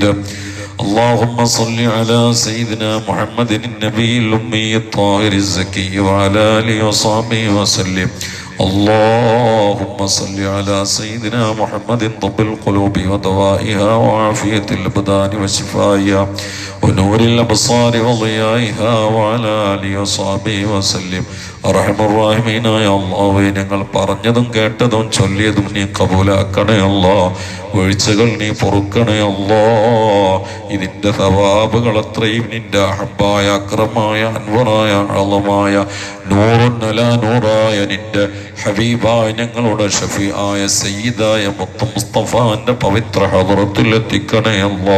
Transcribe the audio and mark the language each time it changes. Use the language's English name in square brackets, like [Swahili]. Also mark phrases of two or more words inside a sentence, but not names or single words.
[Arabic] اللهم صل على سيدنا محمد النبي الأمي الطاهر الزكي وعلى آله وصحبه وسلم. اللهم صل على سيدنا محمد طب القلوب ودوائها وعافية الأبدان وشفائها ونور الأبصار وضيائها وعلى آله وصحبه وسلم. [Malayalam] അർഹമർറഹീമായ അല്ലാഹുവേ, ഞങ്ങൾ പറഞ്ഞതും കേട്ടതും ചൊല്ലിയതും നീ കബൂലാക്കണേ അല്ലാ. വീഴ്ചകൾ നീ പൊറുക്കണേ അല്ലാ. ഇതിൻ്റെ സവാബുകൾ അത്രയും നിന്റെ അഹബ്ബായ അക്രമായ അൻവറായ അളമായ [Arabic] نور على [Malayalam] നൂറായ നിന്റെ ഹബീബായ ഞങ്ങളുടെ ഷഫീആയ സയ്യിദായ മുസ്തഫാന്റെ പവിത്ര ഹദറത്തിൽ എത്തിക്കണേ അല്ലാ.